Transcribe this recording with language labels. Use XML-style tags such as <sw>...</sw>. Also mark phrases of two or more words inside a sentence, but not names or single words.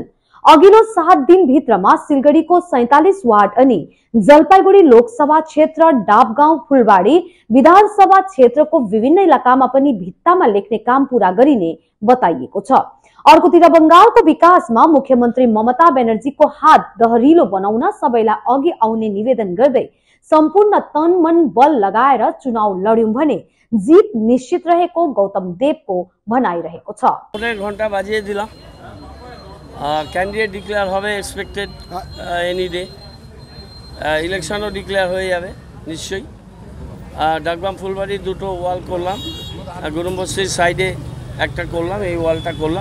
<ne>अघिल्लो 7 दिन भित्रमा सिलगढीको 47 वार्ड अनि जलपाइगुडी लोकसभा क्षेत्र, डाबगाउँ, फुलबाडी विधानसभा क्षेत्रको विभिन्न इलाकामा पनि भित्तामा लेख्ने काम पूरा गरिने बताइएको छ। अर्कोतिर बंगालको विकासमा मुख्यमन्त्री ममता ब्यानर्जीको हात दहरिलो बनाउन सबैलाई अघि आउने निवेदन गर्दै सम्पूर्ण तन मन बल लगाएर चुनाव लड्यौं भने जित निश्चित रहेको गौतम देवको भनाइरहेको छ।</ne> <bn>1 ঘন্টা বাজিয়ে দিলাম, ক্যান্ডিডেট ডিক্লেয়ার হবে</bn> <en>expected any day,</en> <bn>ইলেকশনও ডিক্লেয়ার হয়ে যাবে নিশ্চয়ই। ডাকবাম ফুলবাড়ি 2টো ওয়াল করলাম, গুরুম্বস্তির সাইডে একটা করলাম, এই ওয়ালটা করলাম।</bn>